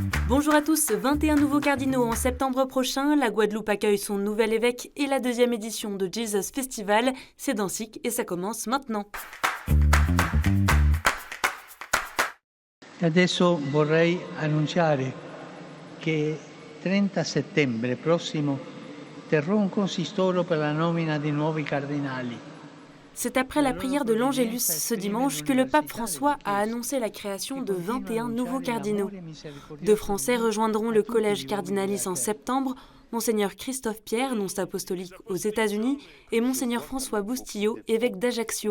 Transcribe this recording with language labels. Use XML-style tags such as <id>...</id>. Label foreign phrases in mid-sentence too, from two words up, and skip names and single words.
<fr>Bonjour à tous, 21 nouveaux cardinaux en septembre prochain. La Guadeloupe accueille son nouvel évêque et la deuxième édition de Jesus Festival. C'est dans SIC et ça commence maintenant.</fr> <it>Adesso vorrei annunciare che 30 settembre prossimo terrò un consistoro per la nomina di nuovi cardinali.</it> <fr>C'est après la prière de l'Angélus ce dimanche que le pape François a annoncé la création de 21 nouveaux cardinaux. 2 Français rejoindront le collège cardinalis en septembre, Monseigneur Christophe Pierre, nonce apostolique aux États-Unis, et Monseigneur François Boustillot, évêque d'Ajaccio.</fr>